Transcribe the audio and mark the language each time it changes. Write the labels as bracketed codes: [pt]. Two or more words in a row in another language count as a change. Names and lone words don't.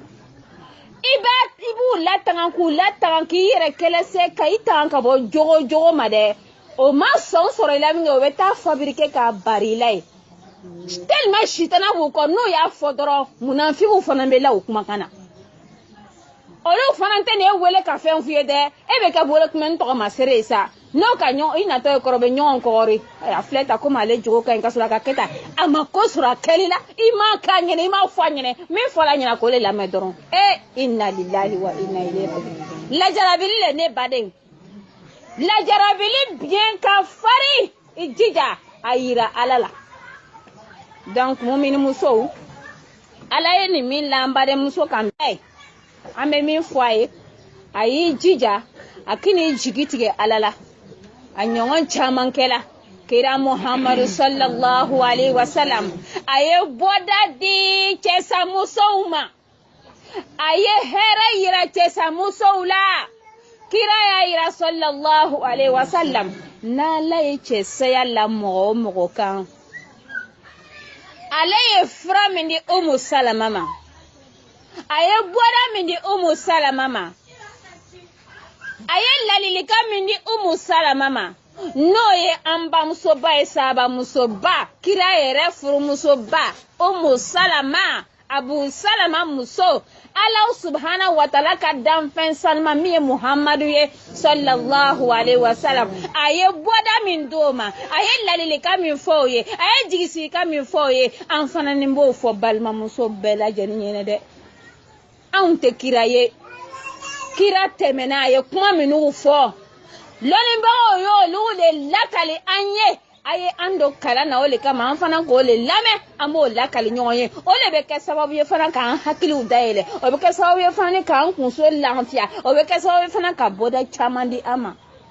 [bm] i b'u latanga k'u latanga k'i yɛrɛ kɛlɛse ka i tanga ka bɔ jogo ma dɛ o ma sɔn sɔrɔ i la min kɛ o bɛ taa fabriquer k'a bari i la ye tellement sitana b'u kɔ n'o y'a fɔ dɔrɔn munafigiw fana bɛ la o kumakan na olu fana tɛ nin wele ka fɛn f'i ye dɛ e bɛ kɛ bolo kunbɛnni tɔgɔ ma seere ye sa n'o ka ɲɔgɔn i natɔ ye kɔrɔ bɛ ɲɔgɔn kɔgɔri a filɛ ta komi ale jogo ka ɲi ka sɔrɔ a ka kɛ tan a ma ko sɔrɔ a kɛli la i m'a k'a ɲɛna i m'a fɔ a ɲɛna min fɔra a ɲɛna k'o le lamɛn dɔrɔn [ar] إنا لله وإنا إليه راجعون [bm] lajarabili le ne baden lajarabili biɲɛ ka fari i jija a yira Ala la donc mumini musow Ala ye nin min la an badenmuso kan bɛɛ an bɛ min fɔ a ye a y'i jija a k'i jigi tigɛ Ala la a ɲɔgɔn caman kɛla kira Muhammadu [ar] صلى الله عليه وسلم [bm] a ye bɔda di cɛsamusow ma aye hera yira cɛsa musow la kira y'a yira [ar] صلى الله عليه وسلم [bm] n'ala ye cɛsaya la mɔgɔ o mɔgɔ kan ale ye fura min di Umu Salama ma a ye bɔda min di Umu Salama ma a ye ladilikan min di Umu Salama ma n'o ye an bamusoba ye sahabamusoba kira yɛrɛ furumusoba Umu Salama Abu Salama muso [ar] الله سبحانه وتعالى [bm] ka danfɛn salima min ye Muhammadu ye [ar] صلى الله عليه وسلم [bm] a ye bɔda min d'o ma a ye ladilikan min fɔ o ye a ye jigisigikan min fɔ o ye an fana ni b'o fɔ balimamuso bɛɛ lajɛlen ɲɛna dɛ anw tɛ kira ye kira tɛmɛna a ye kuma minnu fɔ lɔnnibagaw y'olu de lakali an ye a ye an don kalan na o le kama an fana k'o le lamɛn an b'o lakali ɲɔgɔn ye o le bɛ kɛ sababu ye fana k'an hakiliw dayɛlɛ o bɛ kɛ sababu ye fana k'an kunso lafiya o bɛ kɛ sababu ye fana ka bɔda caman di an ma